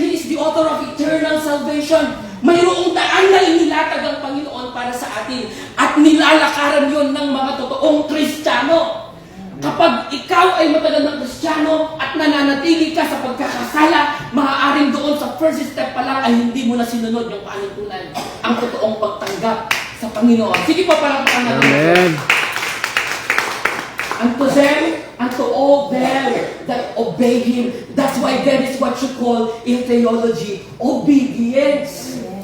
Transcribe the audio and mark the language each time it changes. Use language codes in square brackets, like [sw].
[en] He is the author of eternal salvation. [tl] Mayroong daan na inilatag ang Panginoon para sa atin at nilalakaran yon ng mga totoong Kristiyano. Kapag ikaw ay matagal ng Kristiyano at nananatili ka sa pagkakasala, maaaring doon sa first step pa lang ay hindi mo na sinunod yung panuntunan, ang totoong pagtanggap sa Panginoon. Sige pa parang natin. Amen. [en] Unto them, unto all them that obey Him. That's why there is what you call in theology, obedience.